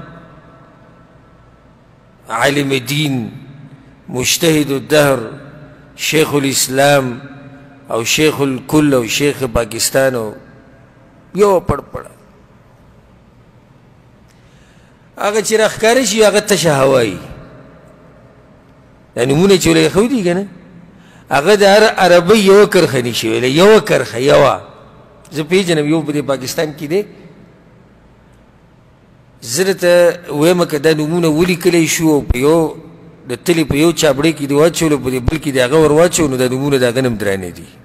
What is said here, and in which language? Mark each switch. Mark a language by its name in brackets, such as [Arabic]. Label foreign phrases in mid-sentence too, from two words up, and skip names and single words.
[Pashto] عالم دین، مجتہد الدہر، شیخ الاسلام او شیخ الکل او شیخ پاکستان او یو پڑ پڑا. هغه چې راښکاره شي هغه تشه هوایي. دا نومونه چې ولې ایښودي که نه، هغه د هر عربۍ یوه کرښه نشي ویلی، یوه کرښه، یوه. زه پېژنم یو په دې پاکستان کې دی، زه درته ویمه که دا نومونه ولیکلی شو او په یو د تلې په یو چاپړۍ کې دې واچولو، په دې بل کې دې هغه ور واچو، نو دا نومونه د هغه نه هم درانه دي.